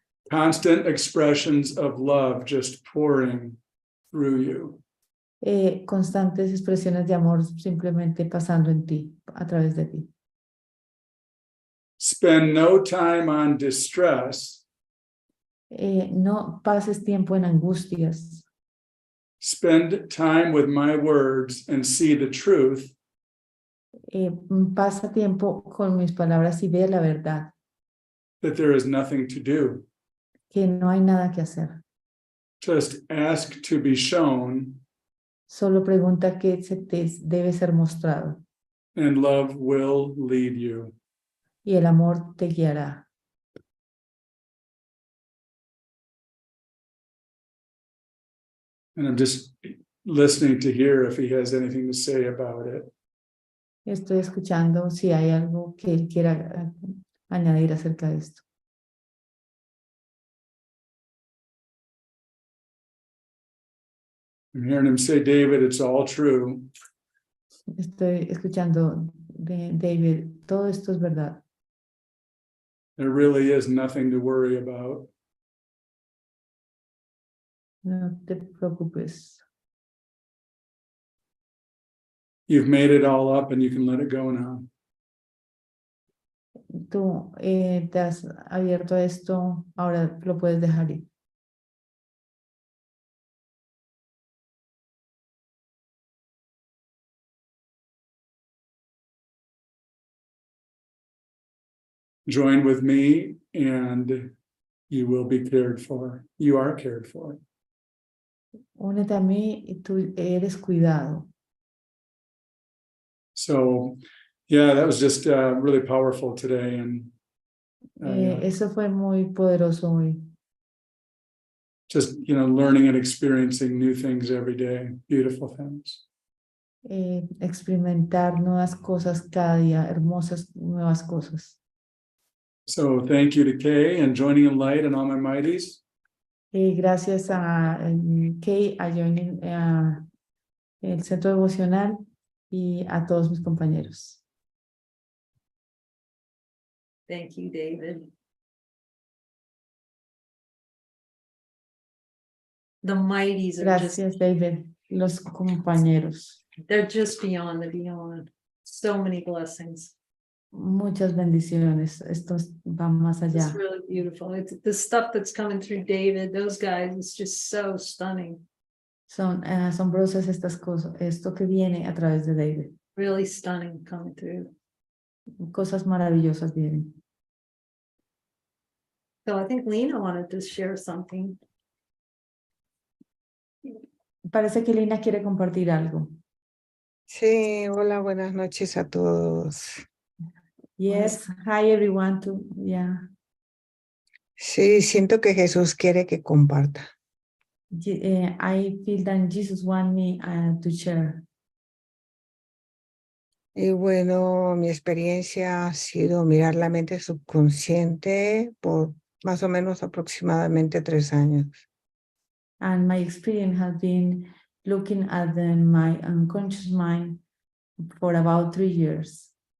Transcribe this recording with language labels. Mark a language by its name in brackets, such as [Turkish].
[English] Constant expressions of love just pouring through you. [Spanish] Constantes expresiones de amor simplemente pasando en ti, a través de ti. [English] Spend no time on distress. [Spanish] No pases tiempo en angustias. [English] Spend time with my words and see the truth. [Spanish] Pasa tiempo con mis palabras y ve la verdad, [English] That there is nothing to do. [Spanish] que no hay nada que hacer. [English] Just ask to be shown, [Spanish] Solo pregunta que se te debe ser mostrado [English] and love will lead you. [Spanish] y el amor te guiará. [English] And I'm just listening to hear if he has anything to say about it. [Spanish] Estoy escuchando si hay algo que él quiera añadir acerca de esto. [English] I'm hearing him say, David, it's all true. [Spanish] Estoy escuchando de David, todo esto es verdad. [English] There really is nothing to worry about. [Spanish] No te preocupes. [English] You've made it all up and you can let it go now. [Spanish] Tú te has abierto a esto, ahora lo puedes dejar ir. [English] Join with me and you will be cared for. You are cared for. [Spanish] Únete a mí y tú eres cuidado. [English] So, yeah, that was just really powerful today. And yeah, [Spanish] Eso fue muy poderoso hoy. [English] just, learning and experiencing new things every day, beautiful things. [Spanish] Experimentar nuevas cosas cada día, hermosas nuevas cosas. [English] So thank you to Kay and Joining in Light and all my mighties. [Spanish] Gracias a Kay, a Joining, el Centro Devocional y a todos mis compañeros. [English] Thank you, David. The mighties are just, [Spanish] Gracias, David. Los compañeros. [English] they're just beyond the beyond. So many blessings. [Spanish] Muchas bendiciones. Esto va más [English] It's [Spanish] allá. [English] really beautiful. It's the stuff that's coming through David, those guys, it's just so stunning. [Spanish] Son asombrosas estas cosas. Esto que viene a través de David. [English] Really stunning coming through. [Spanish] Cosas maravillosas vienen. [English] So I think Lena wanted to share something. [Spanish] Parece que Lina quiere compartir algo. Sí, hola, buenas noches a todos. [English] Yes, hi everyone. Yeah. [Spanish] Sí, siento que Jesús quiere que comparta. [English] I feel that Jesus wants me to share. [Spanish] Y bueno, mi experiencia ha sido mirar la mente subconsciente por más o menos aproximadamente 3 años. [English] And my experience has been looking at my unconscious mind for about 3 years.